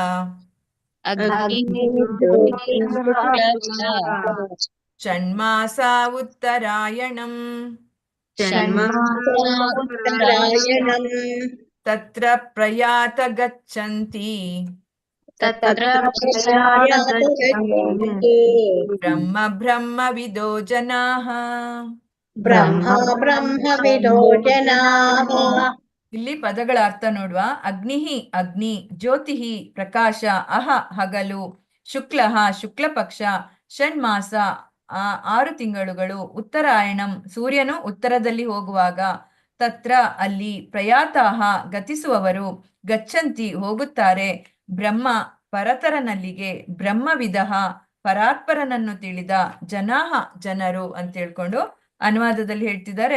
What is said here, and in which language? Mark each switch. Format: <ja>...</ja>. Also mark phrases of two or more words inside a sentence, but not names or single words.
<sa>ಷಣ್ಮಾಸಾ ಉತ್ತರಾಯಣಂ ತತ್ರ ಪ್ರಯಾತ ಗಚ್ಚಂತಿ ಬ್ರಹ್ಮ ಬ್ರಹ್ಮವಿದೋ ಜನಾಃ</sa> <kn>ಇಲ್ಲಿ ಪದಗಳ ಅರ್ಥ ನೋಡುವ. ಅಗ್ನಿಃ ಅಗ್ನಿ, ಜ್ಯೋತಿಃ ಪ್ರಕಾಶ, ಅಹ ಹಗಲು, ಶುಕ್ಲಃ ಶುಕ್ಲ ಪಕ್ಷ, ಷಣ್ಮಾಸ 6 ತಿಂಗಳುಗಳು, ಉತ್ತರಾಯಣಂ ಸೂರ್ಯನು ಉತ್ತರದಲ್ಲಿ ಹೋಗುವಾಗ, ತತ್ರ ಅಲ್ಲಿ, ಪ್ರಯಾತಾಹ ಗತಿಸುವವರು, ಗಚ್ಚಂತಿ ಹೋಗುತ್ತಾರೆ, ಬ್ರಹ್ಮ ಪರತರನಲ್ಲಿಗೆ, ಬ್ರಹ್ಮವಿದಃ ಪರಾತ್ಪರನನ್ನು ತಿಳಿದ, ಜನಾಹ ಜನರು ಅಂತ ಹೇಳ್ಕೊಂಡು ಅನುವಾದದಲ್ಲಿ ಹೇಳ್ತಿದ್ದಾರೆ.</kn>